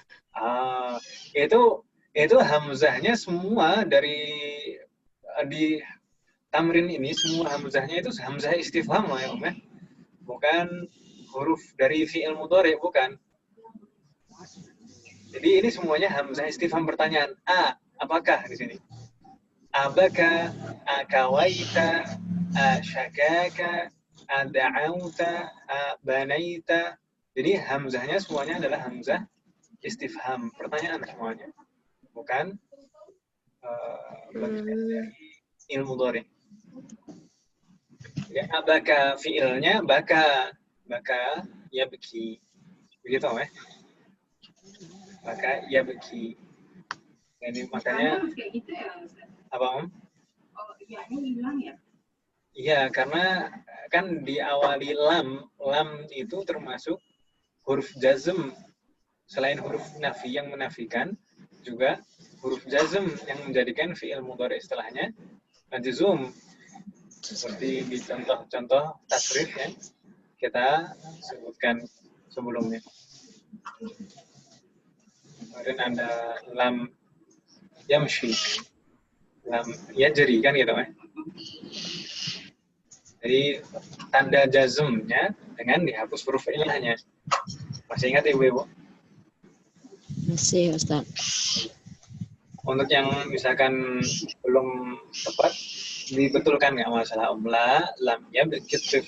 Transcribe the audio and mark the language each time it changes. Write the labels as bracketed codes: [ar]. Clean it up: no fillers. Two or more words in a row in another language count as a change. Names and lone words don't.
[id] Itu hamzahnya semua di tamrin ini semua hamzahnya itu hamzah istifham loh ya Om ya. Bukan huruf dari fi'il mudhari, bukan. Jadi ini semuanya hamzah istifham pertanyaan. Apakah di sini? [ar] أبكى، أكويت، أشكا، أدعوت، أبنيت. [id] Jadi hamzahnya semuanya adalah hamzah istifham, pertanyaan semuanya. Bukan bagian dari ilmu dhari. Ya, abaka fi'ilnya [ar] بكى يبكي. [id] Begitu ya? [ar] بكى يبكي. [id] Jadi makanya harus kayak gitu ya, Ustaz? apa Om? Oh, iya-nya hilang ya? Iya, karena kan diawali lam itu termasuk huruf jazm. Selain huruf nafi yang menafikan, juga huruf jazm yang menjadikan fi'il mudhari istilahnya majzum. Seperti di contoh-contoh tasrif yang kita sebutkan sebelumnya. Kemudian ada [ar] لم يمش، لم يجر [id] kan gitu kan. Jadi tanda jazmnya dengan dihapus huruf ilahnya. Masih ingat ibu-ibu? Masih Ustaz. Untuk yang misalkan belum tepat, dibetulkan nggak masalah la, lam ya begitu.